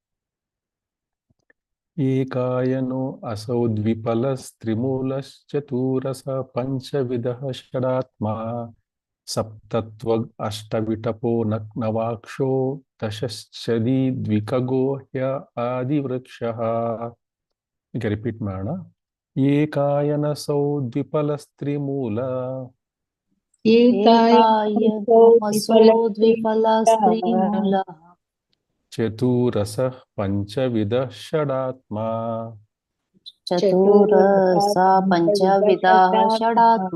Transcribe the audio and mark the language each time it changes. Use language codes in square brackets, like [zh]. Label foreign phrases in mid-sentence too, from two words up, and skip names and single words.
[sa] ಏಕಾಯನೋ ಅಸೌ ದ್ವಿಫಲಸ್ತ್ರಿಮೂಲಶ್ಚತುರಸ ಪಂಚವಿಧಃ ಷಡಾತ್ಮ ಸಪ್ತತ್ವ ಅಷ್ಟವಿಟಪೋ ನವಾಕ್ಷೋ ದಶಶ್ಚದಿ ದ್ವಿಕಗೋ ಹ್ಯ ಆದಿವೃಕ್ಷಃ. [kn] ಈಗ ರಿಪೀಟ್ ಮಾಡೋಣ. [sa] ಏಕಾಯನಸೌ ದ್ವಿಫಲಸ್ತ್ರಿಮೂಲ ಏಕಾಯನಸೌ ದ್ವಿಫಲಸ್ತ್ರಿಮೂಲ ಚತುರಸ ಪಂಚವಿಧ ಷಡಾತ್ಮ ಚತುರಸ ಪಂಚವಿಧಃ ಷಡಾತ್ಮ